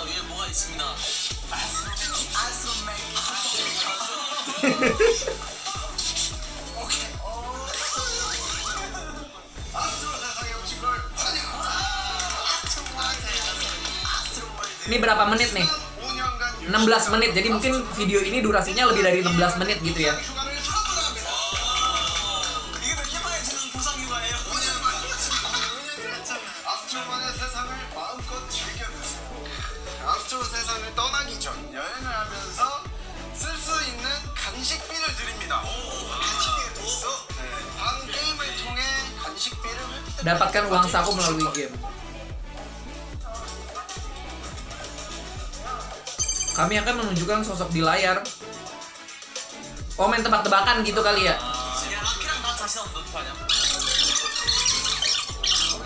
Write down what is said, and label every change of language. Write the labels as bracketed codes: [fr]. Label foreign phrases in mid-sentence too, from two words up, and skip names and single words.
[id] Ini berapa menit nih? 16 menit. Jadi mungkin video ini durasinya lebih dari 16 menit gitu ya. [ko] 아스트로 세상을 떠나기 전 여행을 하면서 쓸 수 있는 간식비를 드립니다. 간식비가 있어? 네. 방 게임을 통해 간식비를 [id] dapatkan uang saku melalui game. Kami akan menunjukkan sosok di layar. Oh, main tebak-tebakan gitu kali ya.